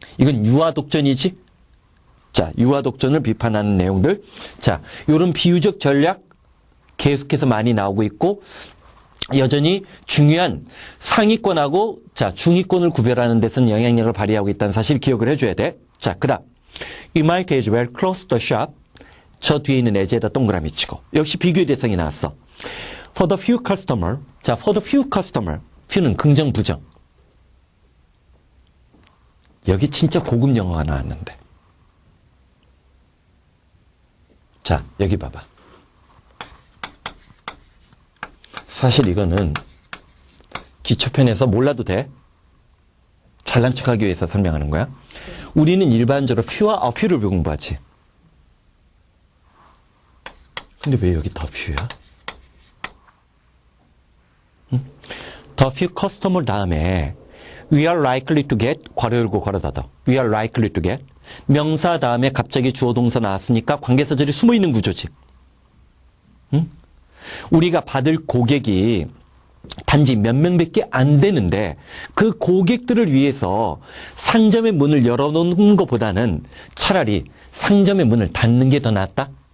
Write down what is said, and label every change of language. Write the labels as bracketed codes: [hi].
[ko] 이건 유아독전이지. 자, 유아독전을 비판하는 내용들. 자, 요런 비유적 전략 계속해서 많이 나오고 있고 여전히 중요한 상위권하고 자, 중위권을 구별하는 데서는 영향력을 발휘하고 있다는 사실 기억을 해줘야 돼. 자, 그다음 [en] You might as well close the shop. [ko] 저 뒤에 있는 에제에다 동그라미 치고 역시 비교의 대상이 나왔어. [en] For the few customer. [ko] 자, [en] for the few customer. [ko] few는 긍정, 부정. 여기 진짜 고급 영어가 나왔는데. 자, 여기 봐봐. 사실 이거는 기초편에서 몰라도 돼. 잘난 척하기 위해서 설명하는 거야. 우리는 일반적으로 few와 a few를 공부하지. 근데 왜 여기 더 few야? [en] The few customer 다음에 we are likely to get [ko] 괄호 열고 괄호 닫아. [en] we are likely to get [ko] 명사 다음에 갑자기 주어 동사 나왔으니까 관계사절이 숨어있는 구조지. 응? 우리가 받을 고객이 단지 몇 명밖에 안 되는데 그 고객들을 위해서 상점의 문을 열어놓는 것보다는 차라리 상점의 문을 닫는 게 더 낫다?